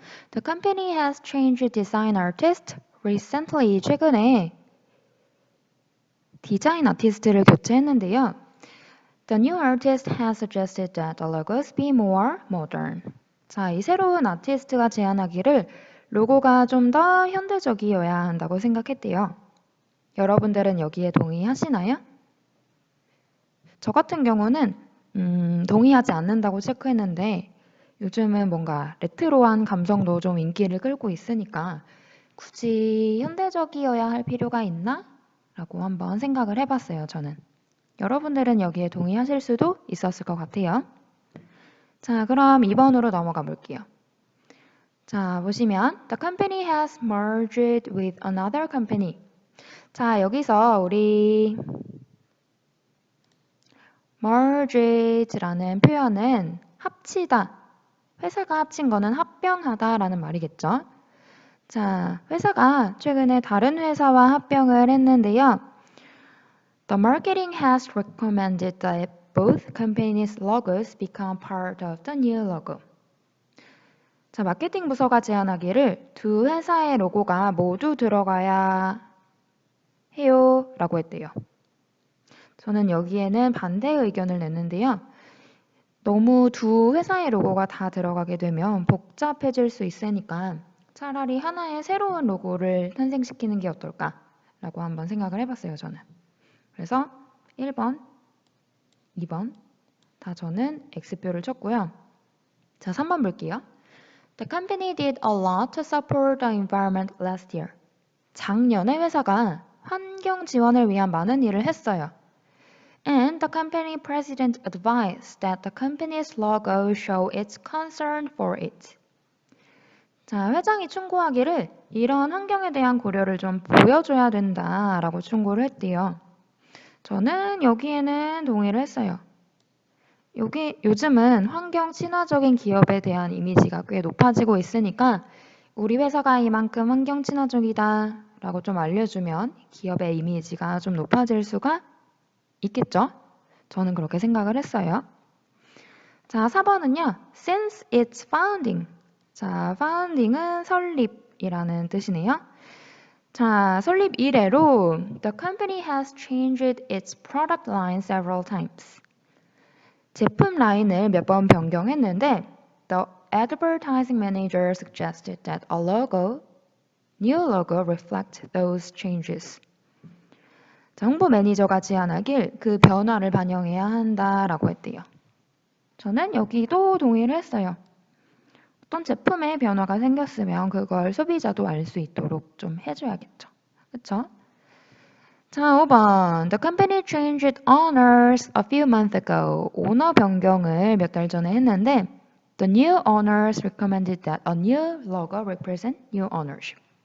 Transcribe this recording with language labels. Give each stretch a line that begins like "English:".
English: The company has changed design artist recently.
Korean: 최근에 디자인 아티스트를 교체했는데요.
English: The new artist has suggested that the logos be more modern.
Korean: 자, 이 새로운 아티스트가 제안하기를 로고가 좀 더 현대적이어야 한다고 생각했대요. 여러분들은 여기에 동의하시나요? 저 같은 경우는 동의하지 않는다고 체크했는데 요즘은 뭔가 레트로한 감성도 좀 인기를 끌고 있으니까 굳이 현대적이어야 할 필요가 있나? 라고 한번 생각을 해봤어요, 저는. 여러분들은 여기에 동의하실 수도 있었을 것 같아요. 자, 그럼 2번으로 넘어가 볼게요. 자, 보시면
English: The company has merged with another company.
Korean: 자, 여기서 우리 merge라는 표현은 합치다. 회사가 합친 거는 합병하다라는 말이겠죠. 자, 회사가 최근에 다른 회사와 합병을 했는데요.
English: The marketing has recommended that both companies' logos become part of the new logo.
Korean: 자, 마케팅 부서가 제안하기를 두 회사의 로고가 모두 들어가야 해요 라고 했대요. 저는 여기에는 반대 의견을 냈는데요. 너무 두 회사의 로고가 다 들어가게 되면 복잡해질 수 있으니까 차라리 하나의 새로운 로고를 탄생시키는 게 어떨까라고 한번 생각을 해봤어요, 저는. 그래서 1번, 2번 다 저는 X표를 쳤고요. 자, 3번 볼게요.
English: The company did a lot to support the environment last year.
Korean: 작년에 회사가 환경 지원을 위한 많은 일을 했어요.
English: And the company president advised that the company's logo show its concern for it.
Korean: 자, 회장이 충고하기를 이런 환경에 대한 고려를 좀 보여줘야 된다라고 충고를 했대요. 저는 여기에는 동의를 했어요. 요즘은 환경 친화적인 기업에 대한 이미지가 꽤 높아지고 있으니까 우리 회사가 이만큼 환경 친화적이다 라고 좀 알려주면 기업의 이미지가 좀 높아질 수가 있겠죠? 저는 그렇게 생각을 했어요. 자, 4번은요.
English: Since its founding.
Korean: 자, founding은 설립이라는 뜻이네요. 자, 설립 이래로
English: The company has changed its product line several times.
Korean: 제품 라인을 몇 번 변경했는데
English: The advertising manager suggested that a new logo reflect those changes.
Korean: 자, 홍보 매니저가 제안하길 그 변화를 반영해야 한다라고 했대요. 저는 여기도 동의를 했어요. 어떤 제품에 변화가 생겼으면 그걸 소비자도 알 수 있도록 좀 해줘야겠죠. 그쵸? 자, 5번.
English: The company changed owners a few months ago.
Korean: 오너 변경을 몇 달 전에 했는데
English: The new owners recommended that a new logo represent new ownership.